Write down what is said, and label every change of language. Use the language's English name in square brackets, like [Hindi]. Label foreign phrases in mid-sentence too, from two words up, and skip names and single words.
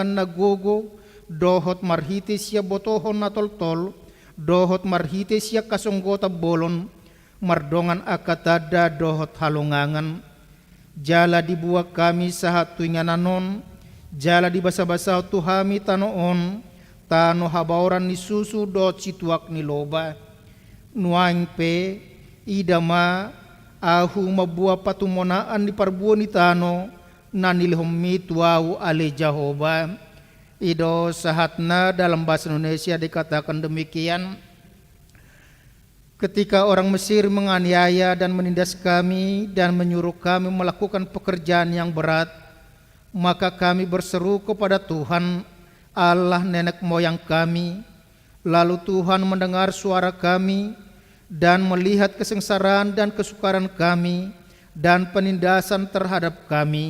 [Batak Toba] nagogo dohot marhite sia botohon na toltol dohot marhite sia kasonggota bolon mardongan akatada dohot halongangan jala dibuat kami sahat tuingananon jala di basa-basa tuhami tanoon tano habauran ni susu dot situak ni loba nuang pe idama ahu mabua patumonaan di parbuo ni tano nanilhummi tuau ale Jahoba ido sahatna [Indonesian] dalam bahasa Indonesia dikatakan demikian ketika orang Mesir menganiaya dan menindas kami dan menyuruh kami melakukan pekerjaan yang berat maka kami berseru kepada Tuhan Allah nenek moyang kami lalu Tuhan mendengar suara kami dan melihat kesengsaraan dan kesukaran kami dan penindasan terhadap kami.